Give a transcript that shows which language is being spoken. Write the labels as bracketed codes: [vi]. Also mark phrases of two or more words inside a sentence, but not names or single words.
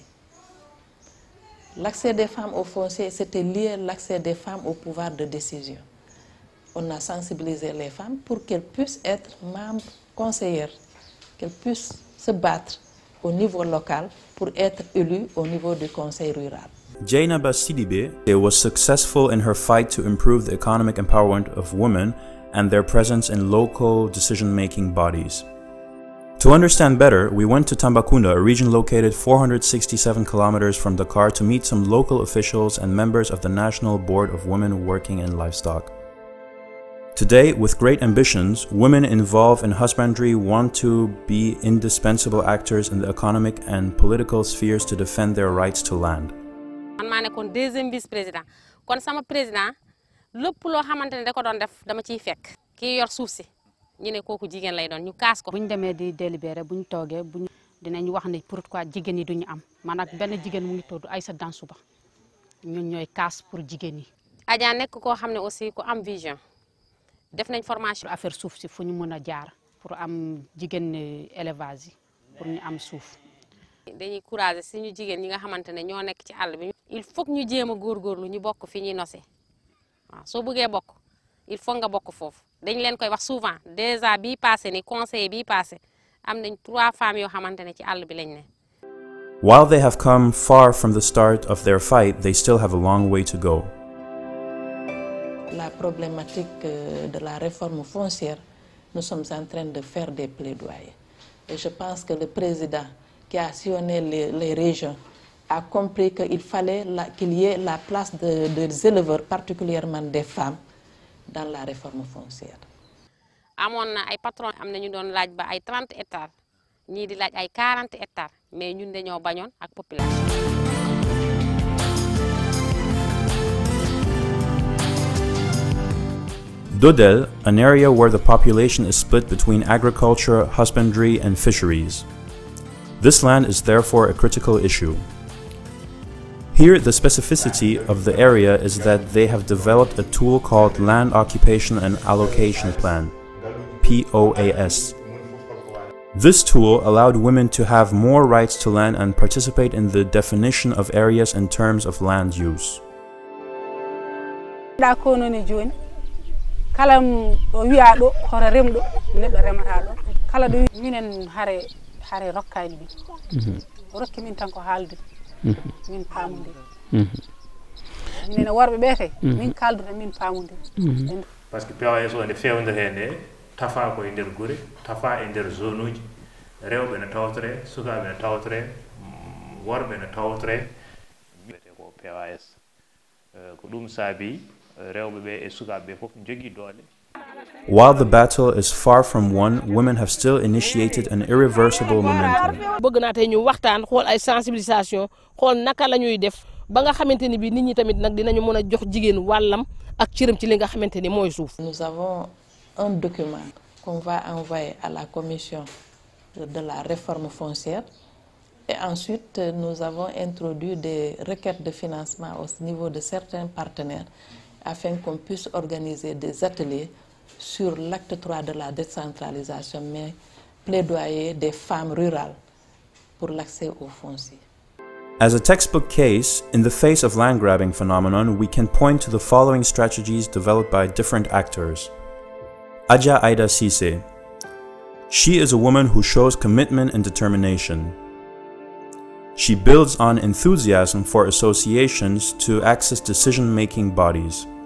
[fr] L'accès des femmes au foncier, c'était lié à l'accès des femmes au pouvoir de décision. On a sensibilisé les femmes pour qu'elles puissent être membres conseillères, qu'elles puissent se battre au niveau local pour être élues au niveau du conseil rural. [en] Dieynaba Sidibé was successful in her fight to improve the economic empowerment of women and their presence in local decision-making bodies. To understand better, we went to Tambacounda, a region located 467 kilometers from Dakar, to meet some local officials and members of the National Board of Women Working in Livestock. Today, with great ambitions, women involved in husbandry want to be indispensable actors in the economic and political spheres to defend their rights to land. [wo] Man maa nekkoon [fr] deuxième vice-président [wo] kon sama président lépp loo xamante ne da ko doon def dama ciy fekk kii yor suuf si ñu ne kooku jigéen lay doon ñu kaas ko. bu ñu demee di délibéré bu ñu toogee dinañ wax ne pourquoi jigéen ñi duñu am man ak benn jigéen mu ngi tudd Aïssa Dansouba ñun ñooy kaas pour jigéen ñi. Adja nekk koo xam ne aussi ku am vision def nañ formation affaire suuf si fu ñu mën a jaar pour am jigéen élevage yi pour ñu am suuf. dañuy courage suñu jigéen ñi nga xamante ne ñoo nekk ci àll bi. [fr] il faut que [wo] ñu jéem a góorgóorlu ñu bokk fi ñuy nosee waaw soo bëggee bokk il faut nga bokk foofu dañ leen koy wax [fr] souvent déjà [wo] bii passé ni conseiller bii passé am nañ 3 femmes yoo xamante ne ci àll bi lañ ne. [en] While they have come far from the start of their fight, they still have a long way to go. [fr] La problématique de la réforme foncière, nous sommes en train de faire des plaidoyers. Et je pense que le président qui a sillonné les régions a compris qu'il fallait qu'il y ait la place des éleveurs, particulièrement des femmes, dans la réforme foncière. [wo] amoon na ay patron am na ñu doon laaj ba ay 30 hectares ñii di laaj ay 40 hectares mais ñun dañoo bañoon ak population. [en] Dodel, an area where the population is split between agriculture, husbandry, and fisheries. This land is therefore a critical issue. Here, the specificity of the area is that they have developed a tool called Land Occupation and Allocation Plan, POAS. This tool allowed women to have more rights to land and participate in the definition of areas in terms of land use. [ff] Kala wi'a ɗo hoto remɗo neɗɗo remata ɗo kala ɗo minen hare rokkani min rokki min tan ko haalde min paamodiri minen worɓe ɓe kay min kalduta min paamodiri [fr] par ce que [ff] POAS o nde fewndere nde tafa koye nder guure tafa e nder zone uji rewɓe ne tawtore sukaɓe ne tawtore worɓe ne tawtore wiyete ko POAS ko ɗum saabi rewɓe ɓe e sukaɓe ɓe fof jogii doole. [en] While the battle is far from won, women have still initiated an irreversible momentum. [wo] bëgg naa tey ñu waxtaan xool ay sensibilisation xool naka la ñuy def ba nga xamante ni bi nit ñi tamit nag dinañu mën a jox jigéen wàllam ak cëram ci li nga xamante ni mooy suuf. [fr] Nous avons un document qu'on va envoyer à la commission de la réforme foncière et ensuite nous avons introduit des requêtes de financement au niveau de certains partenaires afin qu'on puisse organiser des ateliers sur l'acte 3 de la décentralisation, mais plaidoyer des femmes rurales pour l'accès aux fonciers. [en] As a textbook case, in the face of land grabbing phenomenon, we can point to the following strategies developed by different actors. Adja Aida Cissé. She is a woman who shows commitment and determination. She builds on enthusiasm for associations to access decision-making bodies.